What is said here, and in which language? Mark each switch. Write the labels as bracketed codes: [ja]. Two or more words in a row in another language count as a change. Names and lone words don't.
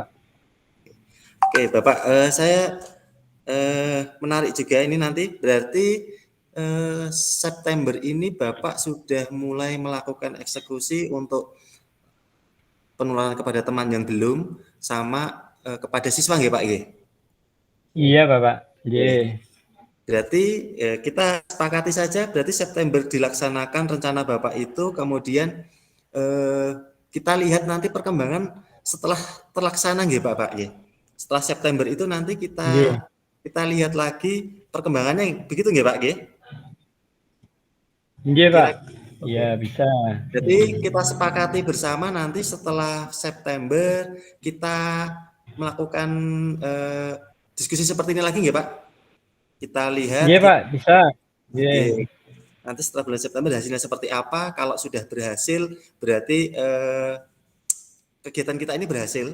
[id] Oke, Bapak, saya menarik juga ini nanti berarti September ini Bapak sudah mulai melakukan eksekusi untuk penularan kepada teman yang belum sama kepada siswa nggih Pak nggih? Iya Bapak. Oke. Nggih. Berarti kita sepakati saja berarti September dilaksanakan rencana Bapak itu kemudian eh, kita lihat nanti perkembangan setelah terlaksana nggih Bapak nggih. Setelah September itu nanti kita Nggih. kita lihat lagi perkembangannya begitu nggih Pak nggih? Nggih Kira Pak. Iya Oke. bisa. Jadi kita sepakati bersama nanti setelah September kita melakukan diskusi seperti ini lagi nggih Pak? Kita lihat, Nggih Pak, bisa. Nggih. oke. Nanti setelah bulan September hasilnya seperti apa? Kalau sudah berhasil, berarti kegiatan kita ini berhasil.